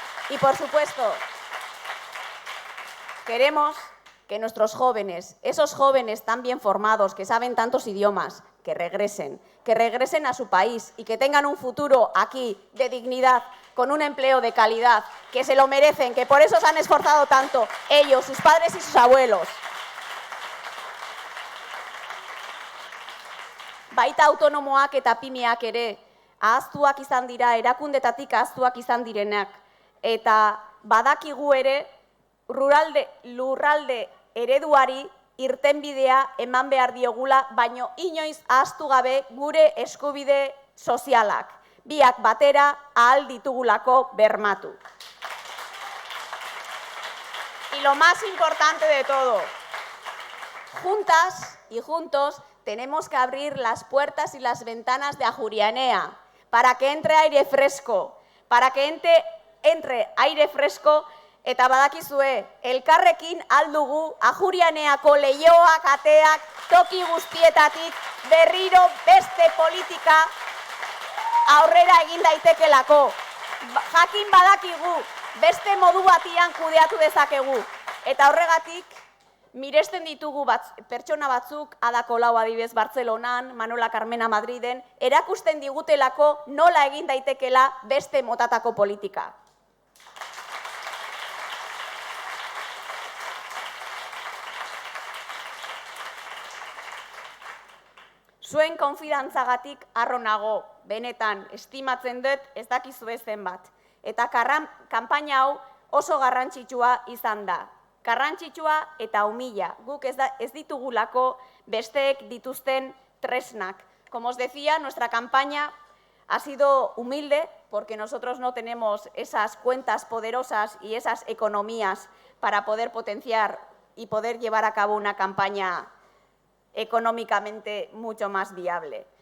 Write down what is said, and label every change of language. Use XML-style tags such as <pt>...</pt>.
<es>Y, por supuesto, queremos que nuestros jóvenes, esos jóvenes tan bien formados, que saben tantos idiomas, que regresen a su país y que tengan un futuro aquí de dignidad, con un empleo de calidad, que se lo merecen, que por eso se han esforzado tanto ellos, sus padres y sus abuelos.</es> <eu>Baita autonomoak eta pymeak ere, ahaztuak izan dira, erakundetatik ahaztuak izan direnak, eta badakigu ere lurralde ereduari irtenbidea eman behar diogula, baino inoiz ahaztu gabe gure eskubide sozialak. Biak batera ahal ditugulako bermatu.</eu> <es>Y lo más importante de todo, juntas y juntos tenemos que abrir las puertas y las ventanas de Ajuria Enea para que entre aire fresco, para que entre aire fresco,</es> <eu>eta badakizue, elkarrekin aldugu Ajurianeako leihoak ateak toki guztietatik berriro beste politika aurrera egin daitekelako. Jakin badakigu, beste modu batian kudeatu dezakegu. Eta horregatik, miresten ditugu pertsona batzuk, Ada Colau adibidez Bartzelonan, Manola Carmena Madriden, erakusten digutelako nola egin daitekela beste motatako politika. Zuen konfidantzagatik harro nago, benetan, estimatzen dut ez dakizue zenbat. Eta kanpaina hau oso garrantzitsua izan da. Garrantzitsua eta umila, guk ez ditugulako besteek dituzten tresnak.</eu> <es>Como os decía, nuestra campaña ha sido humilde porque nosotros no tenemos esas cuentas poderosas y esas economías para poder potenciar y poder llevar a cabo una campaña económicamente mucho más viable.</es>